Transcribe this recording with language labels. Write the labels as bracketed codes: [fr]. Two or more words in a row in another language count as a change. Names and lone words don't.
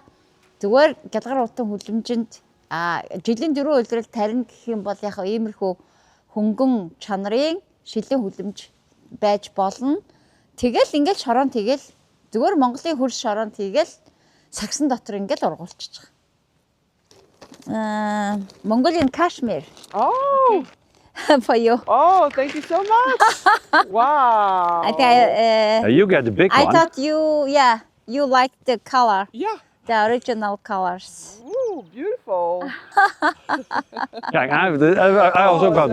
[mn] Зүгээр гялгар утан хүлэмжинд жилийн 4 улирал тарина гэх юм бол яг иймэрхүү хөнгөн чанарын шилийн хүлэмж байж болно. Тэгэл ингээл шорон тэгэл зүгээр Монголын хөрс шорон тэгэл сагсан дотор ингээл ургуулчих. [en] Mongolian cashmere. Oh, For you. oh, thank you so much. Wow. I think You get the big I one. thought you like the color, Yeah. the original colors. Ooh, beautiful. Kijk, I also got